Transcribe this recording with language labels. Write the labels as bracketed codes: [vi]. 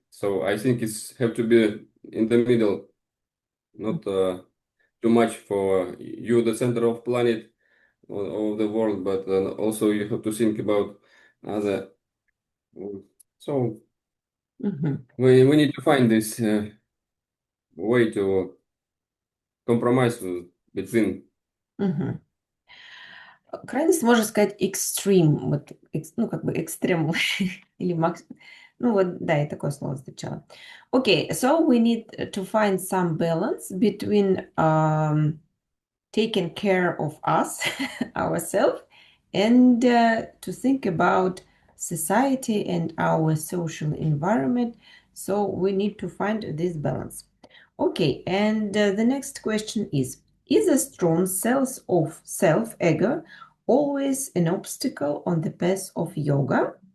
[en] So I think it's have to be in the middle, not too much for you, the center of planet of the world, but also you have to think about other. So we need to find this way to compromise between. [ru] Крайность можно сказать [en] extreme, [ru] вот, ну, как бы экстрем или ну, вот, да, я такое слово встречала. [en] Okay, so we need to find some balance between taking care of us, ourselves, and to think about society and our social environment. So we need to find this balance. Okay, and the next question is a strong sense of self-ego always an obstacle on the path of yoga?